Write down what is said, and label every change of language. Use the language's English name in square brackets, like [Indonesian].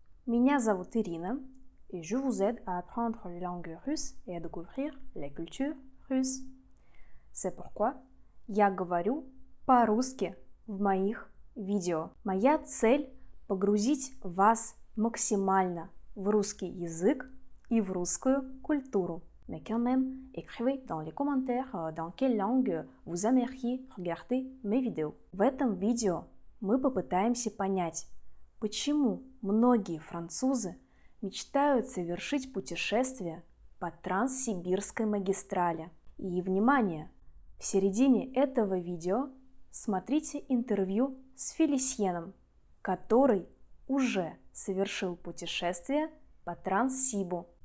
[Russian] Меня зовут Ирина, [French] et je vous aide à apprendre les langues russes et à découvrir la culture russe. C'est pourquoi [Russian] я говорю по-русски в моих видео. Моя цель – погрузить вас максимально в русский язык и в русскую культуру. [French] Mais quand même, écrivez dans les commentaires dans quelle langue vous aimeriez regarder mes vidéos. [Russian] В этом видео мы попытаемся понять, почему многие французы мечтают совершить путешествие по Транссибирской магистрали. И, внимание, в середине этого видео смотрите интервью с Фелисьеном, который уже совершил путешествие по Транссибу.